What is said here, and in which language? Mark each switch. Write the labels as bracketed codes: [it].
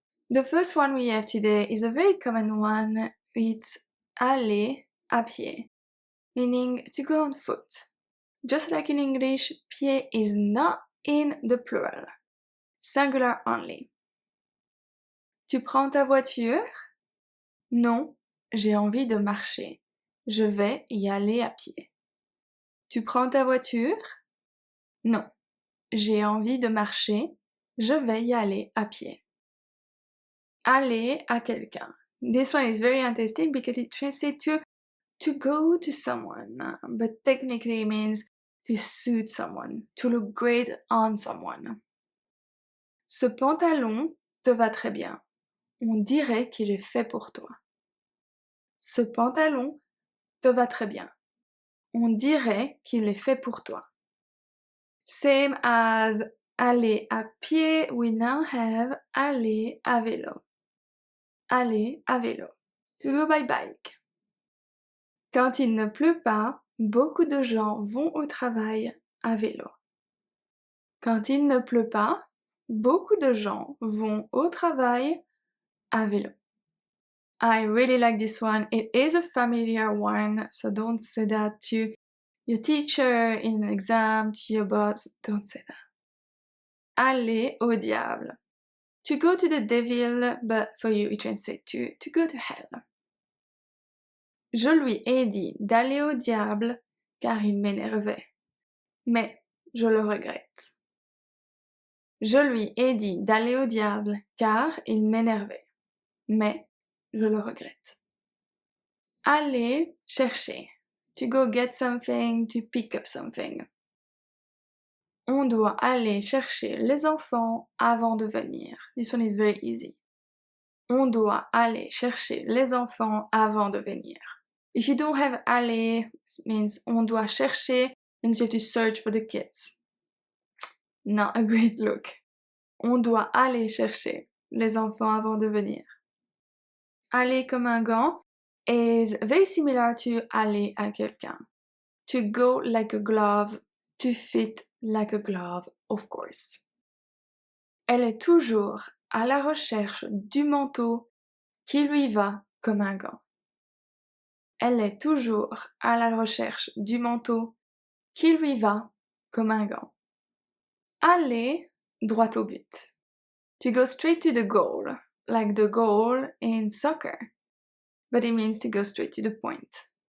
[en] The first one we have today is a very common one. It's aller à pied, meaning to go on foot. Just like in English, pied is not in the plural, singular only. [fr] Tu prends ta voiture? Non, j'ai envie de marcher. Je vais y aller à pied. Tu prends ta voiture? Non, j'ai envie de marcher. Je vais y aller à pied. Aller à quelqu'un. [en] This one is very interesting because it translates to go to someone, but technically it means to suit someone, to look great on someone. [fr] Ce pantalon te va très bien. On dirait qu'il est fait pour toi. Ce pantalon te va très bien. On dirait qu'il est fait pour toi. [en] Same as aller à pied, we now have aller à vélo. Aller à vélo. To go by bike. [fr] Quand il ne pleut pas, beaucoup de gens vont au travail à vélo. Quand il ne pleut pas, beaucoup de gens vont au travail à vélo. [en] I really like this one. It is a familiar one, so don't say that to your teacher in an exam, to your boss. Don't say that. Aller au diable. To go to the devil, but for you it translates to go to hell. [fr] Je lui ai dit d'aller au diable car il m'énervait. Mais je le regrette. Je lui ai dit d'aller au diable car il m'énervait. Mais je le regrette. Aller chercher. [en] To go get something, to pick up something. [fr] On doit aller chercher les enfants avant de venir. [en] This one is very easy. [fr] On doit aller chercher les enfants avant de venir. [en] If you don't have aller, it means on doit chercher, means you have to search for the kids. Not a great look. [fr] On doit aller chercher les enfants avant de venir. [en] Aller comme un gant is very similar to aller à quelqu'un. To go like a glove, to fit like a glove, of course. [fr] Elle est toujours à la recherche du manteau qui lui va comme un gant. Elle est toujours à la recherche du manteau qui lui va comme un gant. Aller droit au but. [en] To go straight to the goal, like the goal in soccer. But it means to go straight to the point.